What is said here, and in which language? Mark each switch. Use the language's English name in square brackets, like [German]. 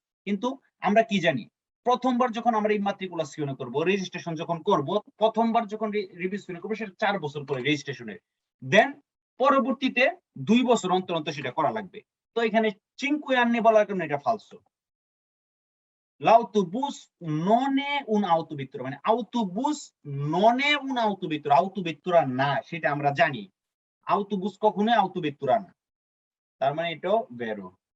[Bangla] কিন্তু আমরা কি জানি, প্রথমবার যখন আমরা ইমাত্রিকুলাসিওন করব, রেজিস্ট্রেশন যখন করব, প্রথমবার যখন রিভিশন করব সেটা 4 বছর পরে রেজিস্ট্রেশনের, দেন পরবর্তীতে 2 বছর অন্তর অন্তর সেটা করা লাগবে। তো এখানে 5 anni বলার কারণে এটা ফালসো। [Italian] L'autobus non è un autovettura, মানে autobus non è un autovettura, autovettura না, [Bangla] সেটা আমরা জানি। autobus কখনোই autovettura না, তার মানে এটাও বেরো।